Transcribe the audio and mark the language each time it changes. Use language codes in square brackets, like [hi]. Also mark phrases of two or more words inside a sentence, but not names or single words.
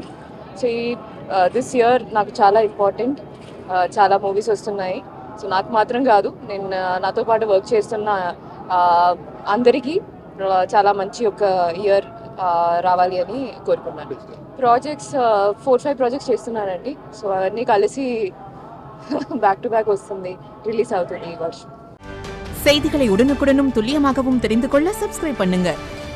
[te] సో ఈ [en] this year [te] నాకు చాలా ఇంపార్టెంట్. చాలా మూవీస్ వస్తున్నాయి. సో నాకు మాత్రం కాదు, నేను నాతో పాటు వర్క్ చేస్తున్న అందరికీ చాలా మంచి ఒక ఇయర్ రావాలి అని కోరుకున్నాను. ప్రాజెక్ట్స్ 4-5 ప్రాజెక్ట్స్ చేస్తున్నానండి. సో అవన్నీ కలిసి [en] back to back [te] வస్తుంది, [ta] ரிலீஸ் ஆகுது இந்த வருஷம். செய்திகளை உடனுக்குடனும் துல்லியமாகவும் தெரிந்து கொள்ள சப்ஸ்கிரைப் பண்ணுங்க.